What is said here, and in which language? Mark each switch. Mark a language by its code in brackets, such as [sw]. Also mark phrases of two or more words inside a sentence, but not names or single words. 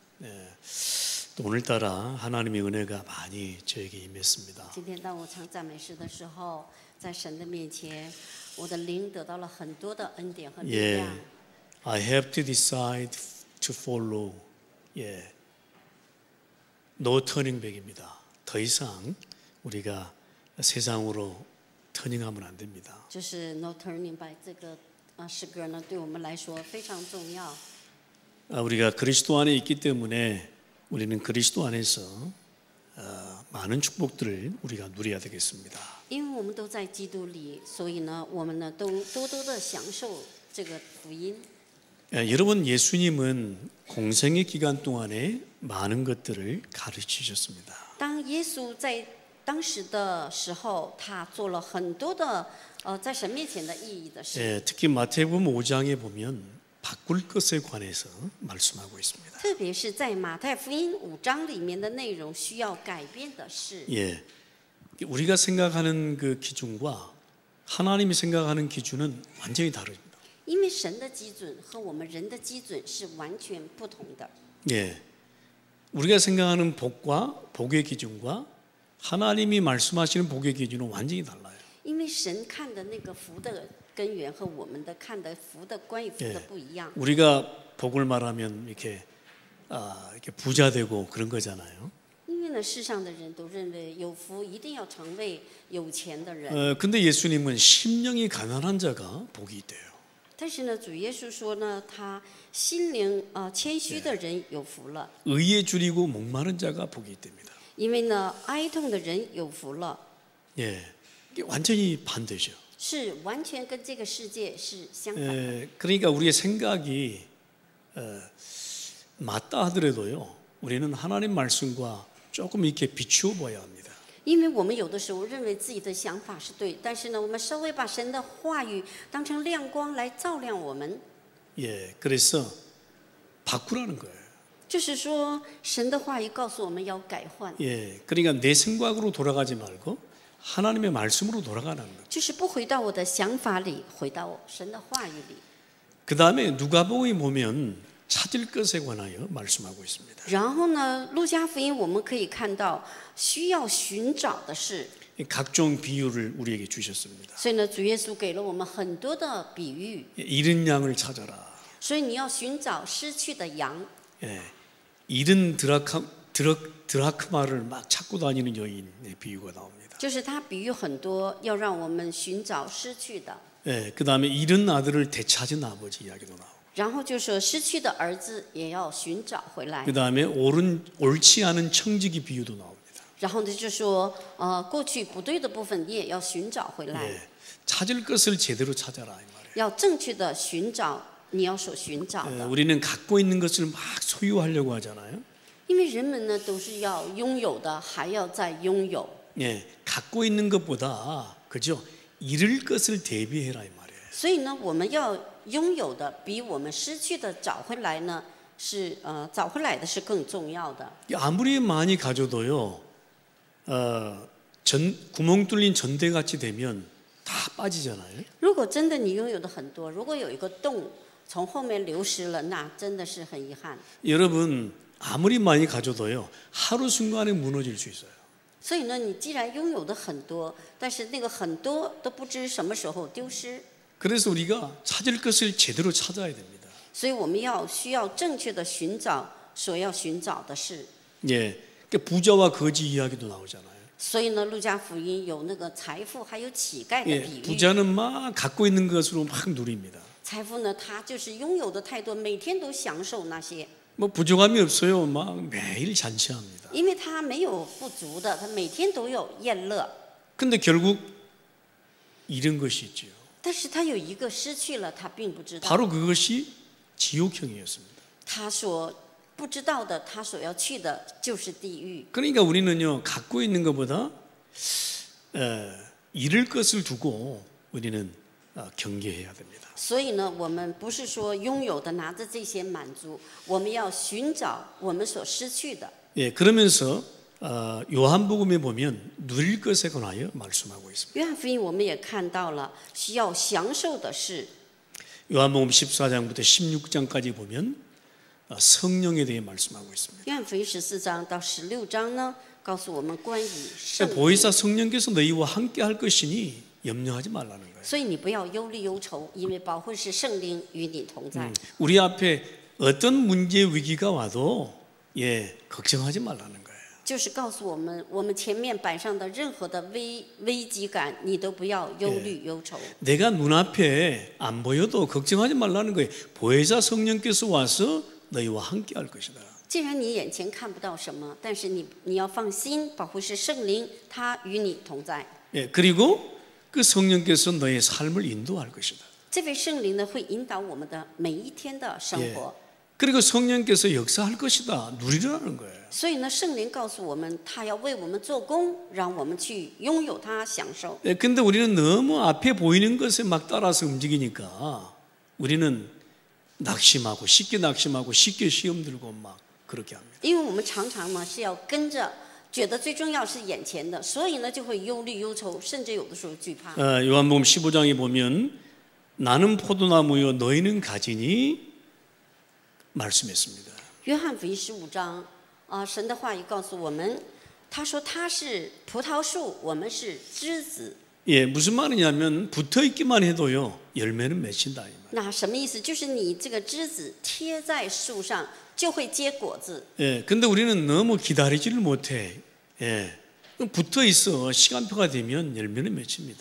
[ko] 또 오늘따라 하나님의 은혜가 많이 저에게 임했습니다. [zh] 今天当我唱赞美诗的时候，在神的面前，我的灵得到了很多的恩典和力 [ko] 예, [zh] 量。 [en] I have to decide to follow. [ko] 예, [en] no turning back [ko] 입니다. 더 이상 우리가 세상으로 터닝하면 안 됩니다. [zh] 就是 No Turning Back 这个诗歌呢，对我们来说非常重要。 [ko] 우리가 그리스도 안에 있기 때문에 우리는 그리스도 안에서 많은 축복들을 우리가 누려야 되겠습니다. [zh] 因为我们都在基督里，所以呢，我们呢都多多的享受这个福音。 [ko] 여러분, 예수님은 공생의 기간 동안에 많은 것들을 가르치셨습니다. [zh] 当耶稣在当时的时候，他做了很多的在神面前的意义的事。 [ko] 예, 특히 마태복음 5장에 보면 바꿀 것에 관해서 말씀하고 있습니다. [zh] 特别是在马太福音5章里面的内容需要改变的事。 [ko] 예, 우리가 생각하는 그 기준과 하나님이 생각하는 기준은 완전히 다릅니다. [zh] 因为神的基准和我们人的基准是完全不同的。 [ko] 예, 우리가 생각하는 복과 복의 기준과 하나님이 말씀하시는 복의 기준은 완전히 달라요. [zh] 因为神看的那个福的根源和我们的看的福的关于福的不一样。 [ko] 우리가 복을 말하면 이렇게 부자 되고 그런 거잖아요. [zh] 因为呢，世上的人都认为有福一定要成为有钱的人。 [ko] 근데 예수님은 심령이 가난한 자가 복이 있대요. [zh] 但是呢，主耶稣说呢，他心灵谦虚的人有福了。 [ko] 의에 줄이고 목마른 자가 복이 있답니다. [zh] 因为呢，哀痛的人有福了。 [ko] 예, 이게 완전히 반대죠. [zh] 是完全跟这个世界是相反的。 [ko] 그러니까 우리의 생각이 맞다 하더라도요, 우리는 하나님 말씀과 조금 이렇게 비추어 봐야 합니다. [zh] 因为我们有的时候认为自己的想法是对，但是呢，我们稍微把神的话语当成亮光来照亮我们。 [ko] 예, 그래서 바꾸라는 거예요. [zh] 就是说，神的话语告诉我们要改换， [ko] 예, 그러니까 내 생각으로 돌아가지 말고 하나님의 말씀으로 돌아가는 거예요. [zh] 就是不回到我的想法里，回到神的话语里。 [ko] 그 다음에 누가복음에 보면 찾을 것에 관하여 말씀하고 있습니다. [zh] 然后呢，路加福音我们可以看到需要寻找的事， [ko] 각종 비유를 우리에게 주셨습니다. [zh] 所以呢，主耶稣给了我们很多的比喻， [ko] 잃은 양을 찾아라. [zh] 所以你要寻找失去的羊。 [ko] 예, 잃은 드라크마를 막 찾고 다니는 여인의 비유가 나옵니다. [zh] 就是他比喻很多，要让我们寻找失去的。 [ko] 예, 그 다음에 잃은 아들을 되찾은 아버지 이야기도 나오고, [zh] 然后就说失去的儿子也要寻找回来。 [ko] 그 다음에 옳지 않은 청지기 비유도 나옵니다. [zh] 然后呢，就说过去不对的部分你也要寻找回来， [ko] 예, 찾을 것을 제대로 찾아라 이 말이에요. [zh] 要正确的寻找你要所寻找 [ko] 예, [zh] 的。 [ko] 우리는 갖고 있는 것을 막 소유하려고 하잖아요. [zh] 因为人们呢都是要拥有的，还要再拥有。 [ko] 예, 갖고 있는 것보다 그죠? 잃을 것을 대비해라 이 말이에요. [zh] 所以呢，我们要拥有的比我们失去的找回来呢，是找回来的是更重要的。 [ko] 아무리 많이 가져도요, 구멍 뚫린 전대같이 되면 다 빠지잖아요. [zh] 如果真的你拥有的很多，如果有一个洞从后面流失了，那真的是很遗憾。 [ko] 여러분 아무리 많이 가져도요, 하루 순간에 무너질 수 있어요. [zh] 所以呢，你既然拥有的很多，但是那个很多都不知什么时候丢失， [ko] 그래서 우리가 찾을 것을 제대로 찾아야 됩니다. [zh] 所以我们需要正确的寻找所要寻找的事。 [ko] 예, 부자와 거지 이야기도 나오잖아요. [zh] 所以呢，路加福音有那个财富还有乞丐的 [ko] 예, [zh] 比喻。 [ko] 부자는 막 갖고 있는 것으로 막 누립니다. [zh] 财富呢，他就是拥有的太多，每天都享受那些， [ko] 뭐 부족함이 없어요. 막 매일 잔치합니다. [zh] 因为他没有不足的，他每天都有宴乐。 [ko] 근데 결국 잃은 것이 있죠. [zh] 但是他有一个失去了，他并不知道。 [ko] 바로 그것이 지옥형이었습니다. [zh] 他所不知道的，他所要去的就是地狱。 [ko] 그러니까 우리는요, 갖고 있는 것보다 잃을 것을 두고 우리는 경계해야 됩니다. [zh] 所以呢，我们不是说拥有的拿着这些满足，我们要寻找我们所失去的。 [ko] 예, 그러면서 요한복음에 보면 누릴 것에 관하여 말씀하고 있습니다. [zh] 约翰福音我们也看到了，需要享受的是。 [ko] 요한복음 14장부터 16장까지 보면 성령에 대해 말씀하고 있습니다. [zh] 约翰福音14章到16章呢，告诉我们关于圣灵。 [ko] 보혜사 성령께서 너희와 함께 할 것이니 염려하지 말라는 거예요. [zh] 所以你不要忧虑忧愁，因为保惠师圣灵与你同在。 [ko] 우리 앞에 어떤 문제 위기가 와도 걱정하지 말라는 거예요. [zh] 就是告诉我们，我们前面摆上的任何的危机感，你都不要忧虑忧愁。 [ko] 내가 눈앞에 안 보여도 걱정하지 말라는 거예요. 보혜사 성령께서 와서 너희와 함께 할 것이다. [zh] 既然你眼前看不到什么，但是你要放心，保惠师圣灵他与你同在。 [ko] 그리고 그 성령께서 너의 삶을 인도할 것이다. [zh] 这位圣灵呢，会引导我们的每一天的生活。 [ko] 그리고 성령께서 역사할 것이다. 누리라는 거예요. [zh] 所以呢，圣灵告诉我们，他要为我们做工，让我们去拥有他享受。 [ko] 근데 우리는 너무 앞에 보이는 것에 막 따라서 움직이니까 우리는 낙심하고 쉽게 시험 들고 막 그렇게 합니다. [zh] 因为我们常常呢是要跟着，觉得最重要是眼前的，所以呢就会忧虑忧愁，甚至有的时候惧怕。 [ko] 요한복음 15장에 보면 나는 포도나무요 너희는 가지니 말씀했습니다. [zh] 约翰福音15章，神的话语告诉我们，他说他是葡萄树，我们是枝子。 [ko] 무슨 말이냐면 붙어 있기만 해도요 열매는 맺힌다. [zh] 那什么意思？就是你这个枝子贴在树上，就会结果子。 [ko] 근데 우리는 너무 기다리지를 못해. 붙어 있어 시간표가 되면 열매는 맺힙니다.